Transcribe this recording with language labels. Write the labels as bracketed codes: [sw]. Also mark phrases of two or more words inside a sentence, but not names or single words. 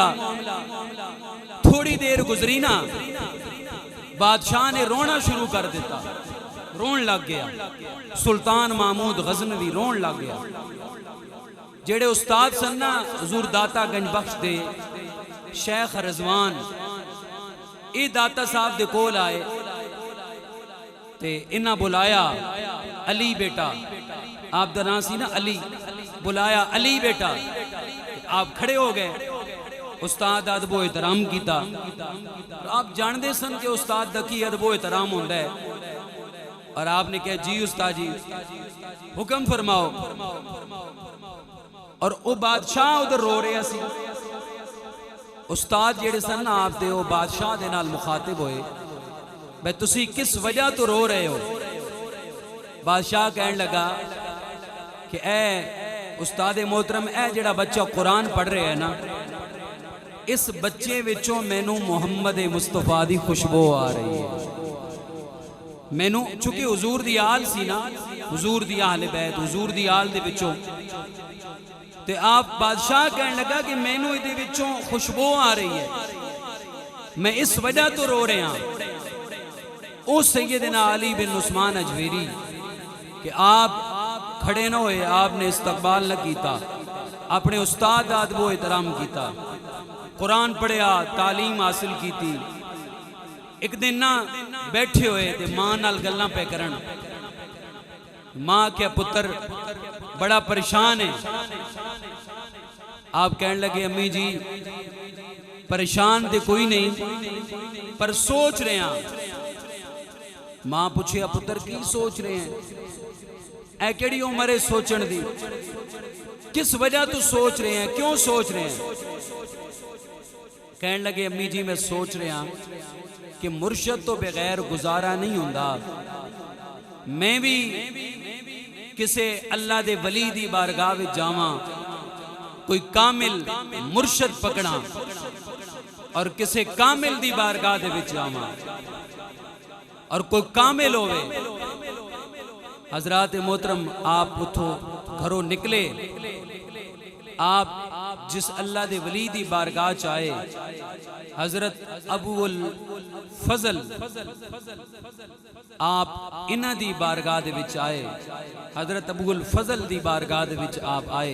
[pa] تھوڑی دیر گزری نا بادشاہ نے رونا شروع کر دیتا، رون لگ گیا. سلطان محمود غزنوی رون لگ گیا. جڑے استاد سن نا حضور داتا گنج بخش دے شیخ رضوان، اے داتا صاحب دے کول آئے تے انہاں بلایا علی بیٹا، آپ دا نام سی نا علی، بلایا علی بیٹا. آپ کھڑے ہو گئے، استاد ادب و احترام کیتا. آپ جاندے سن کہ استاد دا کی ادب و احترام ہوندا ہے، اور آپ نے کہا جی استاد جی حکم فرماؤ. اور او بادشاہ ادھر رو رہا سی. استاد جڑے سن نا آپ دے او بادشاہ دے نال مخاطب ہوئے بھئی تسی کس وجہ تو رو رہے ہو. بادشاہ کہنے لگا کہ اے استاد محترم، اے جڑا بچہ قرآن پڑھ رہے ہیں نا، اس بچے وچوں مینوں محمد مصطفیٰ دی خوشبو آ رہی ہے. مینوں چونکہ حضور دی آل سی نا، حضور دی اہل بیت، حضور دی آل دے وچوں، تے آپ بادشاہ کہنے لگا کہ مینوں دے وچوں خوشبو آ رہی ہے، میں اس وجہ تو رو رہے ہیں. او سیدنا علی بن عثمان اجویری کہ آپ کھڑے نہ ہوئے، آپ نے استقبال نہ کیتا، اپنے استاد ادب و احترام کیتا، قرآن پڑھیا، تعلیم حاصل کیتی. ایک دن نہ بیٹھے ہوئے تے ماں نال گلاں پہ کرن. ماں کیا پتر بڑا پریشان ہے. آپ کہنے لگے امی جی پریشان تے کوئی نہیں پر سوچ رہے ہیں. ماں پوچھے پتر کی سوچ رہے ہیں؟ اے کیڑی عمر ہے سوچن دی؟ کس وجہ تو سوچ رہے ہیں؟ کیوں سوچ رہے ہیں؟ کہنے لگے امی جی میں سوچ رہے ہیں کہ مرشد تو بغیر گزارا نہیں ہوندا. میں بھی کسے اللہ دے ولی دی بارگاہ وچ جاواں، کوئی کامل مرشد پکڑاں اور کسے کامل دی بارگاہ دے وچ جاواں اور کوئی کامل ہوئے. حضرات محترم آپ اتھو گھروں نکلے. آپ جس اللہ دے ولی دی بارگاہ چاہے حضرت ابو الفضل، آپ انہ دی بارگاہ دے وچ آئے، حضرت ابو الفضل دی بارگاہ دے وچ آپ آئے.